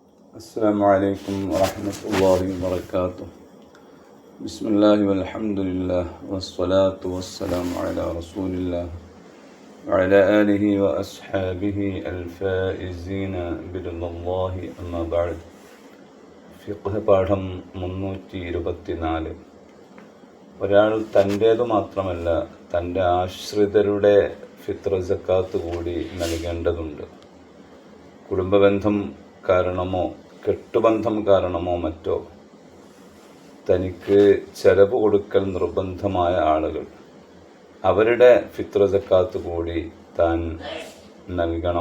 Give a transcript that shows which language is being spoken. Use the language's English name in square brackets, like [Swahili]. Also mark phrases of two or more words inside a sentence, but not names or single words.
[Arabic] السلام عليكم ورحمة الله وبركاته. بسم الله والحمد لله والصلاة والسلام على رسول الله وعلى آله وأصحابه الفائزين برضا الله أما بعد. [Malayalam] ഫിഖ് പാഠം 324. ഒരാൾ തൻ്റേതു മാത്രമല്ല തൻ്റെ ആശ്രിതരുടെ ഫിത്ർ സക്കാത്ത് കൂടി നൽകേണ്ടതുണ്ട്. കുടുംബബന്ധം കാരണമോ കെട്ടുബന്ധം കാരണമോ മറ്റോ തനിക്ക് ചെലവ് കൊടുക്കൽ നിർബന്ധമായ ആളുകൾ, അവരുടെ ഫിത്ർ സക്കാത്ത് കൂടി താൻ നൽകണം.